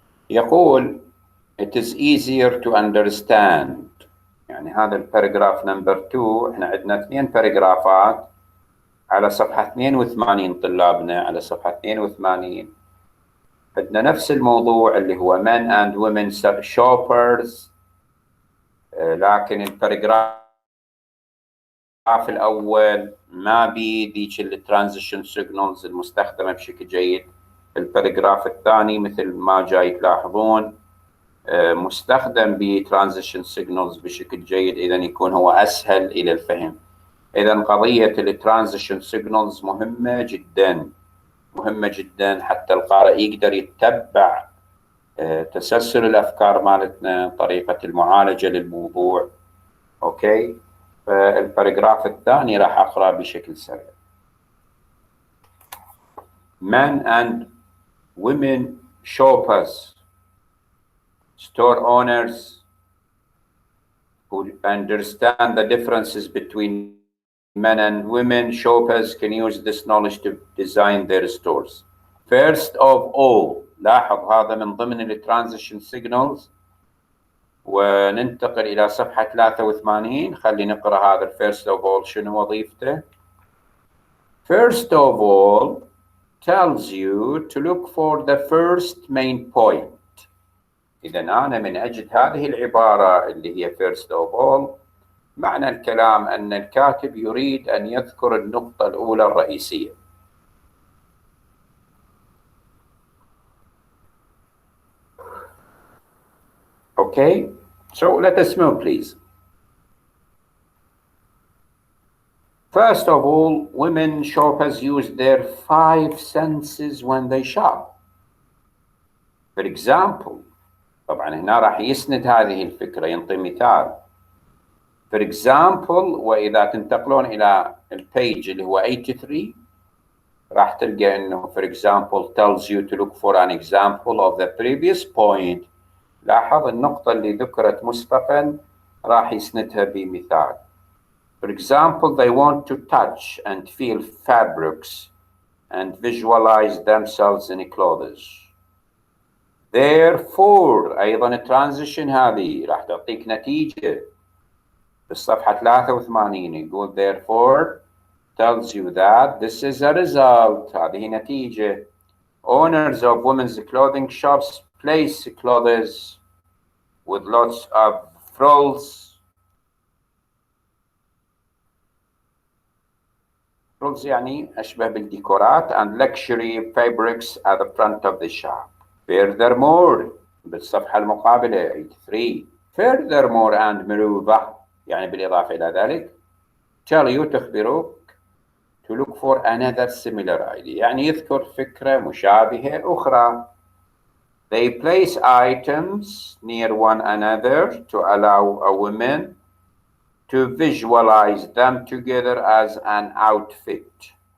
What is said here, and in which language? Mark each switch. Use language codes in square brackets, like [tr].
[ar] يقول [en] it is easier to understand. [ar] يعني هذا الباراجراف نمبر 2. احنا عندنا 2 باراجرافات على صفحة 82 طلابنا على صفحة 82 عندنا نفس الموضوع اللي هو [en] men and women shoppers، [ar] لكن الباراجراف الأول ما بي ذيك الترانزيشن سيجنالز المستخدمة بشكل جيد. الباراجراف الثاني مثل ما جاي تلاحظون مستخدم بترانزيشن سيجنالز بشكل جيد، إذا يكون هو أسهل إلى الفهم. إذا قضية الترانزيشن سيجنالز مهمة جدا حتى القارئ يقدر يتبع تسلسل الأفكار مالتنا، طريقة المعالجة للموضوع. أوكي، فالباراجراف الثاني راح أقرأ بشكل سريع. [en] Men and women shoppers, store owners who understand the differences between men and women shoppers can use this knowledge to design their stores. First of all، [ar] لاحظ هذا من ضمن الترانزيشن سيجنالز. وننتقل إلى صفحة 83. خلي نقرأ هذا [en] first of all [ar] شنو وظيفته. [en] First of all tells you to look for the first main point. [ar] إذا أنا من أجد هذه العبارة اللي هي [en] first of all، [ar] معنى الكلام أن الكاتب يريد أن يذكر النقطة الأولى الرئيسية. [en] Okay, so let us move please. First of all, women shoppers use their 5 senses when they shop. For example، [ar] طبعا هنا راح يسند هذه الفكرة، ينطي مثال. [en] For example، [ar] وإذا تنتقلون إلى البيج اللي هو 83 راح تلقى إنه [en] for example tells you to look for an example of the previous point. [ar] لاحظ النقطة اللي ذكرت مسبقا راح يسندها بمثال. [en] For example, they want to touch and feel fabrics and visualize themselves in clothes. [ar] Therefore، أيضا الترانزيشن هذه راح تعطيك نتيجة. في الصفحة 83 يقول therefore [en] tells you that this is a result. [ar] هذه نتيجة. [en] Owners of women's clothing shops place clothes with lots of frills. Frills [ar] يعني أشبه بالديكورات [en] and luxury fabrics at the front of the shop. [ar] Furthermore, بالصفحة المقابلة 83. [en] Furthermore and moreover [ar] يعني بالإضافة إلى ذلك [en] tell you [ar] تخبرك [en] to look for another similar idea [ar] يعني يذكر فكرة مشابهة أخرى. [en] They place items near one another to allow a woman to visualize them together as an outfit.